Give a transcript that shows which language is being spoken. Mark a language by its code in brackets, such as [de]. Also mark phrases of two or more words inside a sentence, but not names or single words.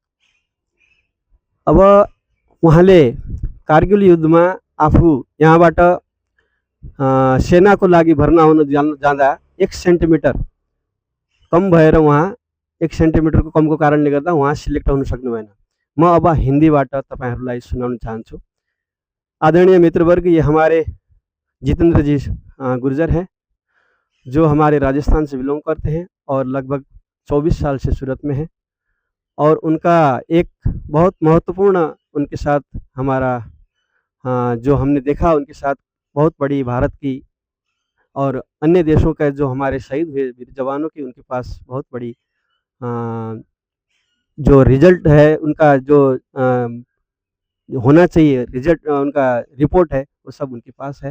[ne] अब उहाँले कारगिल युद्धमा आफू यहाँबाट सेनाको लागि भर्ना हुन जाँदा 1 सेन्टिमिटर कम भएर उहाँ 1 सेन्टिमिटरको कमको कारणले गर्दा उहाँ सिलेक्ट हुन सक्नु भएन। म अब हिंदीबाट तपाईहरुलाई सुनाउन चाहन्छु। [hi] आदरणीय मित्रवर्ग, ये हमारे जितेंद्र जी गुर्जर हैं, जो हमारे राजस्थान से बिलोंग करते हैं और लगभग 24 साल से सूरत में हैं। और उनका एक बहुत महत्वपूर्ण उनके साथ हमारा जो हमने देखा, उनके साथ बहुत बड़ी भारत की और अन्य देशों का जो हमारे शहीद हुए वीर जवानों की, उनके पास बहुत बड़ी जो रिजल्ट है उनका, जो होना चाहिए रिजल्ट, उनका रिपोर्ट है, वो सब उनके पास है।